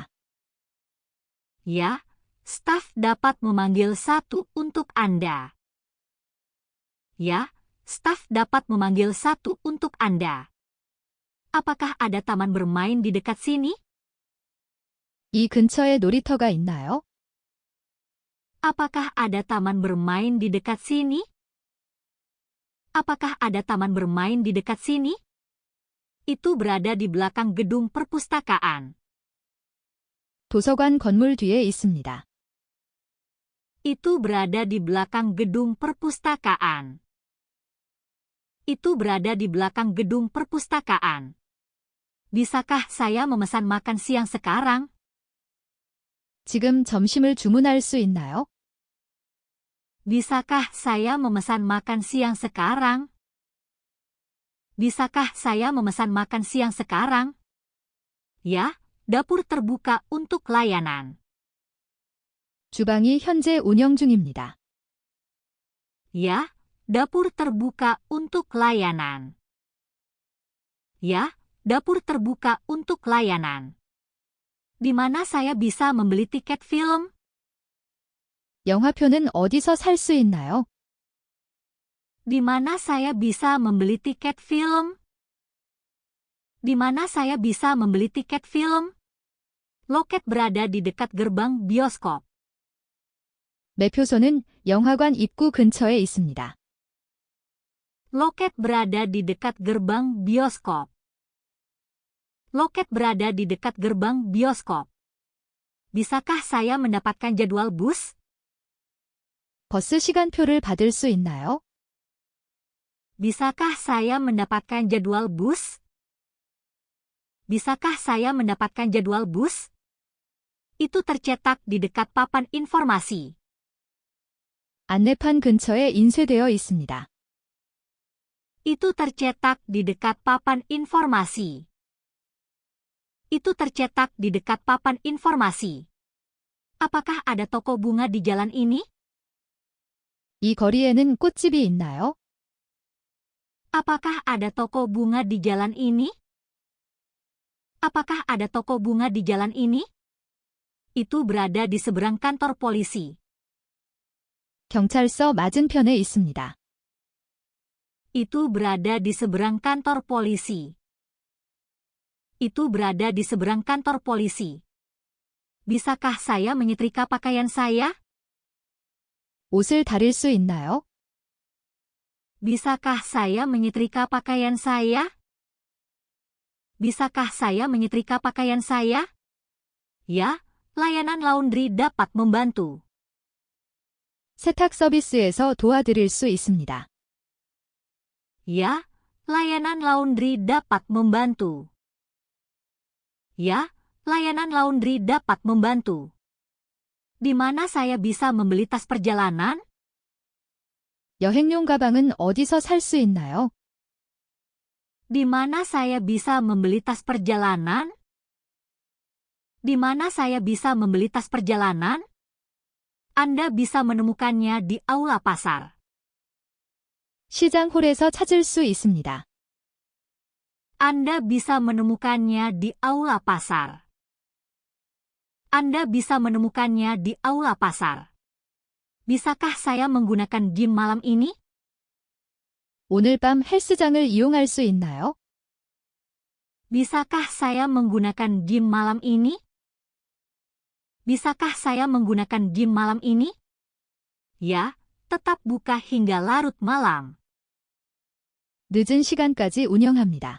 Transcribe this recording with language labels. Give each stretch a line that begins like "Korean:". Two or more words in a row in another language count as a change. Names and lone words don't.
Indonesian: Ya, staf dapat memanggil satu untuk Anda. Ya, staf dapat memanggil satu untuk Anda. Apakah ada taman bermain di dekat sini?
Korean: 이 근처에 놀이터가 있나요?
Indonesian: Apakah ada taman bermain di dekat sini? Apakah ada taman bermain di dekat sini? Itu berada di belakang gedung perpustakaan.
Korean: 도서관 건물 뒤에 있습니다.
Indonesian: Itu berada di belakang gedung perpustakaan. Itu berada di belakang gedung perpustakaan. Bisakah saya memesan makan siang sekarang?
Korean: 지금 점심을 주문할 수 있나요?
Indonesian: Bisakah saya memesan makan siang sekarang? Bisakah saya memesan makan siang sekarang? Ya, dapur terbuka untuk layanan.
Korean: 주방이 현재 운영 중입니다.
Indonesian: Ya, dapur terbuka untuk layanan. Ya, dapur terbuka untuk layanan. Di mana saya bisa membeli tiket film?
Korean: 영화표는 어디서 살 수 있나요?
Indonesian: Di mana saya bisa membeli tiket film? Di mana saya bisa membeli tiket film? Loket berada di dekat gerbang bioskop.
Korean: 매표소는 영화관 입구 근처에 있습니다.
Indonesian: Loket berada di dekat gerbang bioskop. Loket berada di dekat gerbang bioskop. Bisakah saya mendapatkan jadwal bus?
Korean: 버스 시간표를 받을 수 있나요?
Indonesian: Bisakah saya mendapatkan jadwal bus? Bisakah saya mendapatkan jadwal bus? Itu tercetak di dekat papan informasi.
Korean: 안내판 근처에 인쇄되어 있습니다.
Indonesian: Itu tercetak di dekat papan informasi. Itu tercetak di dekat papan informasi. Apakah ada toko bunga di jalan ini?
Korean: 이 거리에는 꽃집이 있나요?
Indonesian: Apakah ada toko bunga di jalan ini? Apakah ada toko bunga di jalan ini? Itu berada di seberang kantor polisi.
Korean: 경찰서 맞은편에 있습니다.
Indonesian: Itu berada di seberang kantor polisi. Itu berada di seberang kantor polisi. Bisakah saya menyetrika pakaian saya?
Korean: 옷을 다릴 수 있나요?
Indonesian: Bisakah saya menyetrika pakaian saya? Bisakah saya menyetrika pakaian saya? Ya, layanan laundry dapat membantu.
Korean: 세탁 서비스에서 도와드릴 수 있습니다.
Indonesian: Ya, layanan laundry dapat membantu. Ya, layanan laundry dapat membantu. Di mana saya bisa membeli tas perjalanan?
Korean: 여행용 가방은 어디서 살 수 있나요?
Indonesian: Di mana saya bisa membeli tas perjalanan? Di mana saya bisa membeli tas perjalanan? Anda bisa menemukannya di aula pasar.
Korean: 시장 홀에서 찾을 수 있습니다.
Indonesian: Anda bisa menemukannya di aula pasar. Anda bisa menemukannya di aula pasar. Bisakah saya menggunakan gym malam ini?
Korean: 오늘 밤 헬스장을 이용할 수 있나요?
Indonesian: Bisakah saya menggunakan gym malam ini? Bisakah saya menggunakan gym malam ini? Ya, tetap buka hingga larut malam.
Korean: 늦은 시간까지 운영합니다.